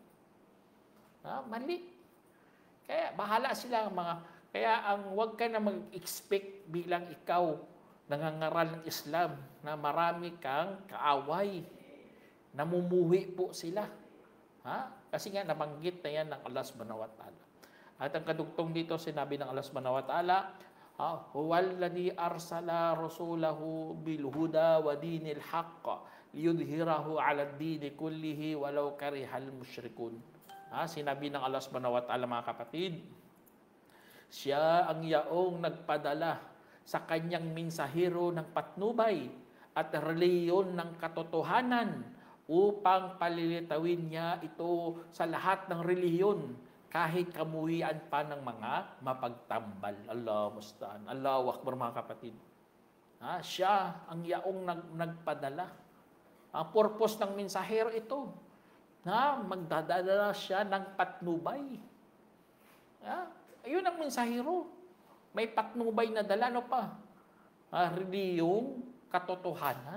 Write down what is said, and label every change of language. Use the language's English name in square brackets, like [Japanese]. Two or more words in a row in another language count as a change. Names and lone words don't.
[Filipino] Mali. Kaya bahala sila kaya wag ka na mag-expect bilang ikaw nangangaral ng Islam na marami kang kaaway. Namumuhi po sila. Kasi nga nabanggit na yan ng Allah [Arabic] سبحانه وتعالى. [Filipino] At ang kadugtong dito sinabi ng Allah [Arabic] سبحانه وتعالى، هو الذي أرسل رسوله بالهدى ودين الحق ليظهره على الدين كله ولو كره المشركون. [Filipino] Sinabi ng Allah [Arabic] سبحانه وتعالى, [Filipino] mga kapatid, siya ang yaong nagpadala sa kanyang mensahero ng patnubay at reliyon ng katotohanan upang palilitawin niya ito sa lahat ng reliyon kahit kamuhian pa ng mga mapagtambal. [Arabic] الله المستعان. الله أكبر, [Filipino] mga kapatid. Siya ang yaong nagpadala. Ang purpose ng mensahero ito, magdadala siya ng patnubay. Ayun ang mensahero. May patnubay na dala, reliyon katotohanan.